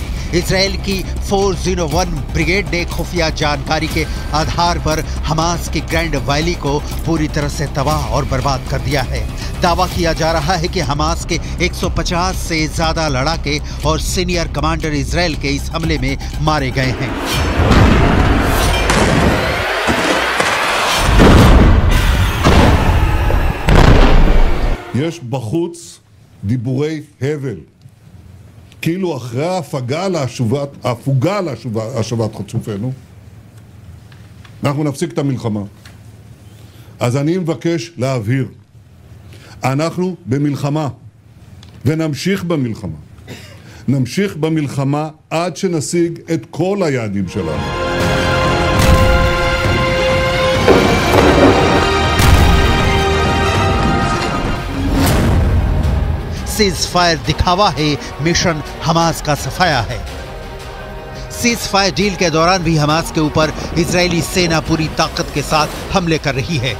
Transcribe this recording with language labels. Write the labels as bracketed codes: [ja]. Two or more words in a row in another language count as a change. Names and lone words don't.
[hi] इजरायल की 401 ब्रिगेड ने खुफिया जानकारी के आधार पर हमास की ग्रैंड वैली को पूरी तरह से तबाह और बर्बाद कर दिया है। दावा किया जा रहा है कि हमास के 150 से ज्यादा लड़ाके और [en] senior commander [hi] इजरायल के इस हमले में मारे गए हैं। [he] יש בחוץ דיבורי הבל. כאילו אחרי ההפוגה להשבת חטופינו, אנחנו נפסיק את המלחמה. אז אני מבקש להבהיר, אנחנו במלחמה, ונמשיך במלחמה. נמשיך במלחמה עד שנשיג את כל היעדים שלנו. [en] cease fire [hi] दिखावा है, मिशन हमास का सफाया है। [en] cease fire deal [hi] के दौरान भी हमास के ऊपर इजरायली सेना पूरी ताकत के साथ हमले कर रही है।